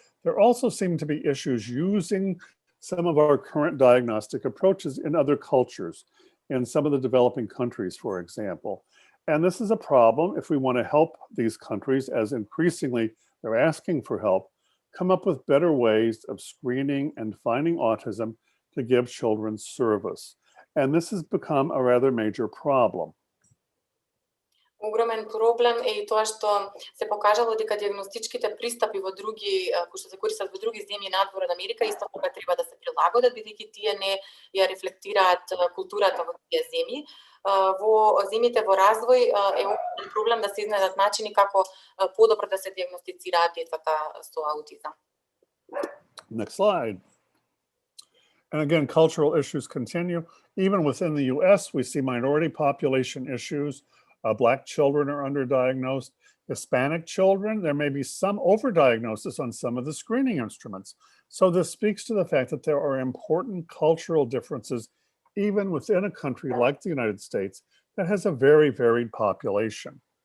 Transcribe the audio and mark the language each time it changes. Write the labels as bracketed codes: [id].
[en] There also seem to be issues using some of our current diagnostic approaches in other cultures, in some of the developing countries, for example. And this is a problem if we want to help these countries, as increasingly they're asking for help, come up with better ways of screening and finding autism to give children service. And this has become a rather major problem. [mk] Огромен проблем е и тоа што се покажало дека диагностичките пристапи во други, кои што се користат во други земји надвор од Америка, исто така треба да се прилагодат, бидејќи тие не ја рефлектираат културата во тие земји. Во земјите во развој е проблем да се изнајдат начини како подобро да се диагностицираат децата со аутизам. [en] Next slide. And again, cultural issues continue. Even within the US, we see minority population issues. Black children are underdiagnosed. Hispanic children, there may be some overdiagnosis on some of the screening instruments. So this speaks to the fact that there are important cultural differences even within a country like the United States that has a very varied population.